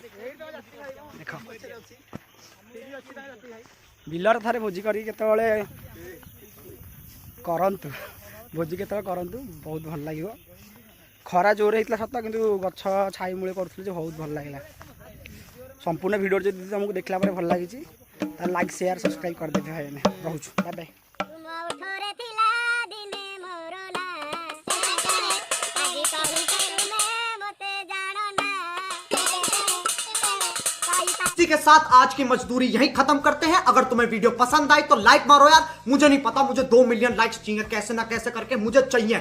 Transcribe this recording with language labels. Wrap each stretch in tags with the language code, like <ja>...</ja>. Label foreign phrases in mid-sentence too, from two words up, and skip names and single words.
<or>ଦେଖ ବିଲରେ ଥରେ ଭୋଜି କରିକି କେତେବେଳେ କରନ୍ତୁ, ଭୋଜି କେତେବେଳେ କରନ୍ତୁ, ବହୁତ ଭଲ ଲାଗିବ। ଖରା ଜୋରେ ହେଇଥିଲା ସତ, କିନ୍ତୁ ଗଛ ଛାଇ ମୂଳେ କରୁଥିଲୁ ଯେ ବହୁତ ଭଲ ଲାଗିଲା। ସମ୍ପୂର୍ଣ୍ଣ ଭିଡ଼ିଓ ଯଦି ତୁମକୁ ଦେଖିଲା ପରେ ଭଲ ଲାଗିଛି ତାହେଲେ</or> <en>like share subscribe</en> <or>କରିଦେବେ ଭାଇ। ଆମେ ରହୁଛୁ,</or> <en>bye bye.</en> <hi>इसी के साथ आज की मजदूरी यहीं खत्म करते हैं। अगर तुम्हें वीडियो पसंद आई तो लाइक मारो यार। मुझे नहीं पता, मुझे 2</hi> <en>million likes</en> <hi>चाहिए, कैसे ना कैसे करके मुझे चाहिए।</hi>